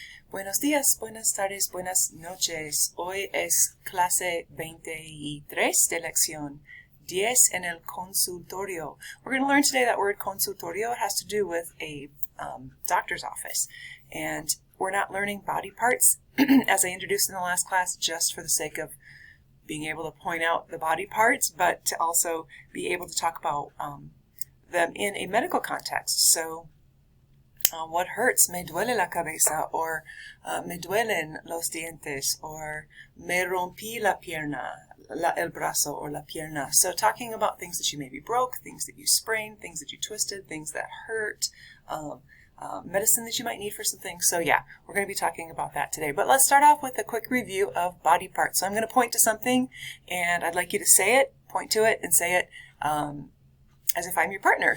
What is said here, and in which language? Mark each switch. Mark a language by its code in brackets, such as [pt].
[es] Buenos días, buenas tardes, buenas noches. Hoy es clase 23 de lección 10 en el consultorio. [en] We're going to learn today that word consultorio. It has to do with a doctor's office. And we're not learning body parts, as I introduced in the last class, just for the sake of being able to point out the body parts, but to also be able to talk about them in a medical context. So, what hurts? [es] Me duele la cabeza, or me duelen los dientes, or me rompí la pierna, el brazo, or la pierna. [en] So talking about things that you maybe broke, things that you sprained, things that you twisted, things that hurt, medicine that you might need for some things. So yeah, we're going to be talking about that today. But let's start off with a quick review of body parts. So I'm going to point to something, and I'd like you to say it, point to it, and say it as if I'm your partner.